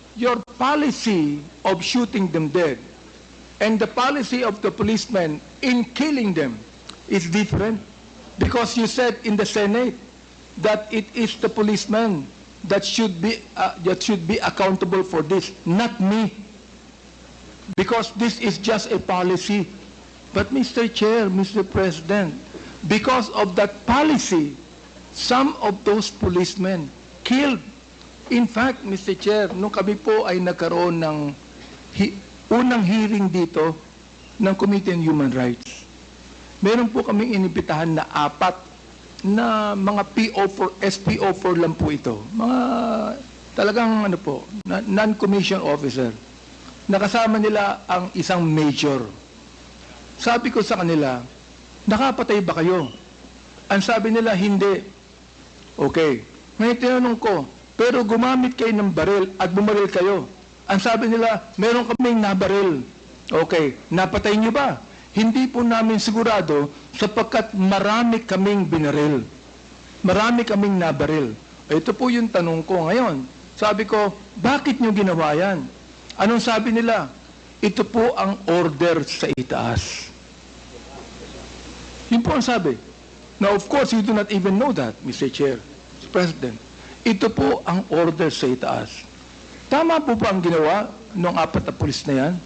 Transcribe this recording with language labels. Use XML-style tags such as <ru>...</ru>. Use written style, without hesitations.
<en>your policy of shooting them dead and the policy of the policemen in killing them is different, because you said in the Senate that it is the policeman that should be accountable for this, not me, because this is just a policy. But Mr. Chair, Mr. President, Because of that policy, some of those policemen killed. In fact, Mr.</en> <tl>Chair, nung kami po ay nagkaroon ng unang hearing dito ng Committee on Human Rights, meron po kaming inibitahan na 4 na mga PO4, SPO4 lang po ito. Mga talagang ano po, non-commissioned officer. Nakasama nila ang isang major. Sabi ko sa kanila, nakapatay ba kayo? Ang sabi nila, hindi. Okay. Ngayon tinanong ko, pero gumamit kayo ng baril at bumaril kayo. Ang sabi nila, meron kaming nabaril. Okay. Napatay niyo ba? Hindi po namin sigurado sapagkat marami kaming binaril. Marami kaming nabaril. Ito po yung tanong ko ngayon. Sabi ko, bakit niyo ginawa yan? Anong sabi nila? Ito po ang order sa itaas. Yun po ang sabi.</tl> <en>Now, of course, you do not even know that, Mr. Chair, Mr. President.</en> <tl>Ito po ang order sa itaas. Tama po ba ang ginawa ng 4 na pulis na yan?</tl>